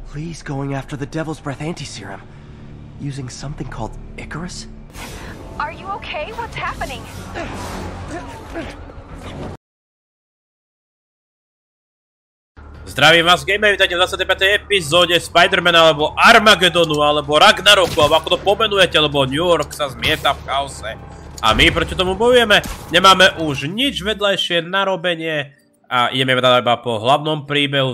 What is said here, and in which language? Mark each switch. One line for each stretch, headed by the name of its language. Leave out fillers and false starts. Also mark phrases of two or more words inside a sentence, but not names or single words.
English: Please going after the Devil's Breath anti-serum. Using something called Icarus? Are you okay? What's happening?
Slovak: Zdravím vás, gameri, vítajte v 25. epizóde Spider-Mana, alebo Armageddonu, alebo Ragnaroku, alebo ako to pomenujete, lebo New York sa zmieta v chaose. A my proti tomu bojujeme. Nemáme už nič vedľajšie narobenie a ideme teda iba po hlavnom príbehu.